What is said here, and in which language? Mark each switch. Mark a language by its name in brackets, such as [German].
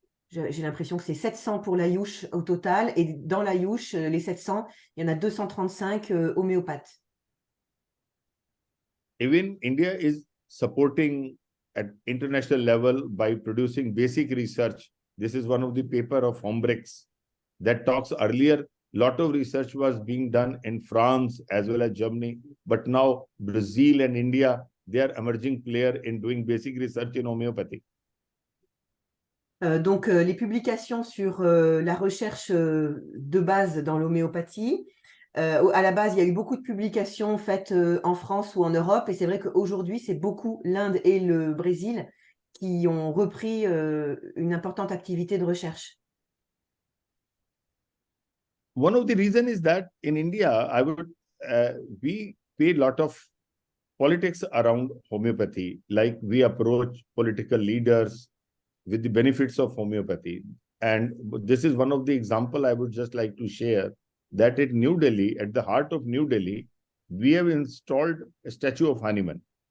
[French] J'ai l'impression que c'est 700 pour l'Ayush au total, et dans l'Ayush, les 700, il y en a 235 homéopathes. [English] Even India is supporting at international level by producing basic research. This is one of the paper of Hombrex that talks earlier. Lot of research was being done in France as well as Germany, but now Brazil and India, they are emerging player in doing basic research in homeopathy. [French] Donc, les publications sur la recherche de base dans l'homéopathie. À la base, il y a eu beaucoup de publications faites en France ou en Europe, et c'est vrai qu'aujourd'hui, c'est beaucoup l'Inde et le Brésil qui ont repris une importante activité de recherche. [English] One of the reasons is that in India, we pay a lot of politics around homeopathy, like we approach political leaders with the benefits of homeopathy. And this is one of the example I would just like to share, that at New Delhi, at the heart of New Delhi, we have installed a statue of Hahnemann.